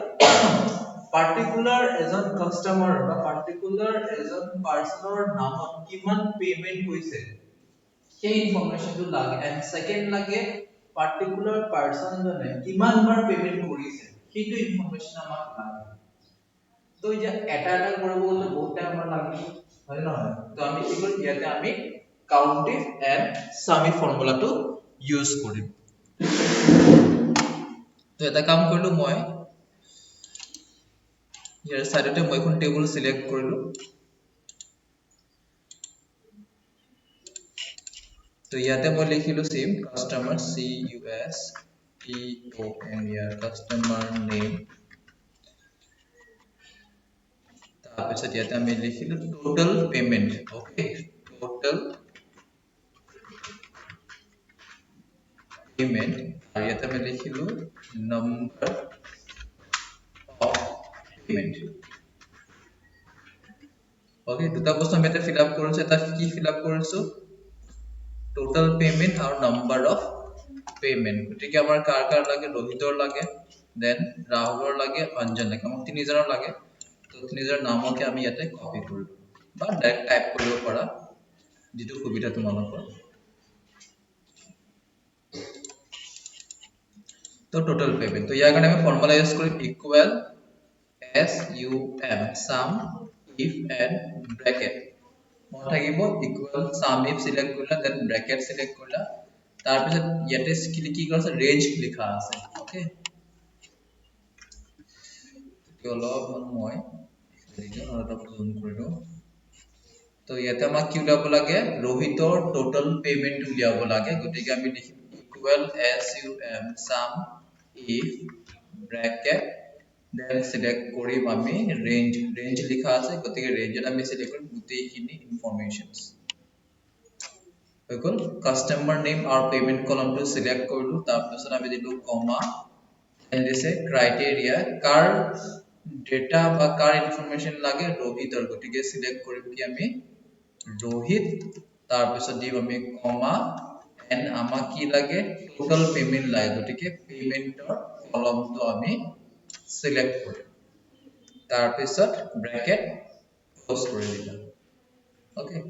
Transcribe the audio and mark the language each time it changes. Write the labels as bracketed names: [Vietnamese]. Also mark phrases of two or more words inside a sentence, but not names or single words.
[Assamese] পাৰ্টিকুলাৰ এজন কাস্টমাৰ বা পাৰ্টিকুলাৰ এজন পাৰ্সনৰ নামত কিমান পেমেন্ট হৈছে সেই ইনফৰমেশনটো লাগে [English] and second [Assamese] লাগে [English] particular person [Assamese] জনে কিমান বাৰ পেমেন্ট কৰিছে সেইটো ইনফৰমেশন আমাক লাগে তো এতিয়া এটা কৰিব গলে বহুত টাইম আমাৰ লাগিব হয় নহয় তো আমি কি কৰিম ইয়াতে আমি [English] count if and sum if formula use [Assamese] কৰিম তো এটা কাম কৰিলো মই ইয়াৰ সাইডতে মই এখন [English] table select [Assamese] কৰিলো তো ইয়াতে মই লিখিলো [English] same customer CUSTOMER customer name [Assamese] তাৰপিছত ইয়াতে আমি লিখিলো [English] total payment okay total payment [Assamese] আৰু ইয়াতে আমি লিখিলো [English] number of payment [Assamese] okay দুটা বস্তু আমি এটা [English] fill up [Assamese] কৰিছো এটা কি [English] fill up [Assamese] কৰিছো [English] total payment [Assamese] আৰু [English] number of payment [Assamese] গতিকে আমাৰ কাৰ কাৰ লাগে ৰোহিতৰ লাগে দেন ৰাহুলৰ লাগে অঞ্জন লাগে আমাক তিনিজনৰ লাগে তো তিনিজনৰ নামকে আমি ইয়াতে কপি কৰিলো বা [English] direct type [Assamese] কৰিব পৰা যেটো সুবিধা তোমালোকৰ তো [English] total payment [Assamese] তো ইয়াৰ কাৰণে আমি [English] formula use [Assamese] কৰিম [English] equal sum sum if and bracket [Assamese] মই থাকিব [English] equal sum if select [Assamese] কৰিলা [English] then bracket select [Assamese] কৰিলা তাৰ পিছত ইয়াতে কি কৰিছে range লিখা আছে ওকে তো অলপমান মই ৰিজন অলপ জুম কৰি দিওঁ তো ইয়াতে আমাক কি উলিয়াব লাগে ৰোহিতৰ [English] total payment [Assamese] উলিয়াব লাগে গতিকে আমি লিখিম [English] equal sum if bracket then select [Assamese] কৰিম আমি range লিখা আছে গতিকে rangeত আমি select কৰিম গোটেইখিনি ইনফৰমেশনস হৈ গ'ল [English] customer name [Assamese] আৰু [English] payment column select [Assamese] কৰিলো তাৰ পিছত আমি দিলো [English] comma and this is criteria [Assamese] কাৰ ডেটা বা কাৰ ইনফৰমেশন লাগে ৰোহিতৰ গতিকে select কৰিম কি আমি ৰোহিত তাৰ পিছত দিম আমি [English] comma and [Assamese] আমাক কি লাগে [English] total payment [Assamese] লাগে গতিকে [English] payment column [Assamese] আমি select কৰিম তাৰ পিছত [English] bracket close [Assamese] কৰি দিলা ওকে তো